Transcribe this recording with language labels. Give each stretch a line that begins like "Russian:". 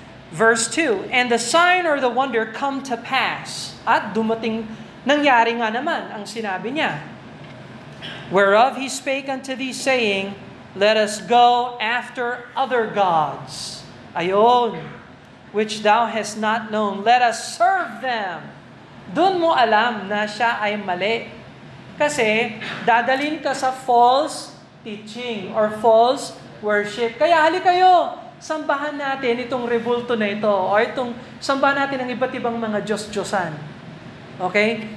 English: Verse 2, and the sign or the wonder come to pass.
Filipino: At nangyari nga naman ang sinabi niya.
English: Whereof he spake unto thee, saying, let us go after other gods.
Filipino: Ayon,
English: which thou hast not known. Let us serve them.
Filipino: Doon mo alam na siya ay mali. Kasi dadalhin ka sa
English: false teaching or false worship.
Filipino: Kaya hali kayo, sambahan natin itong rebulto na ito o itong sambahan natin ang iba't ibang mga Diyos-Diyosan. Okay?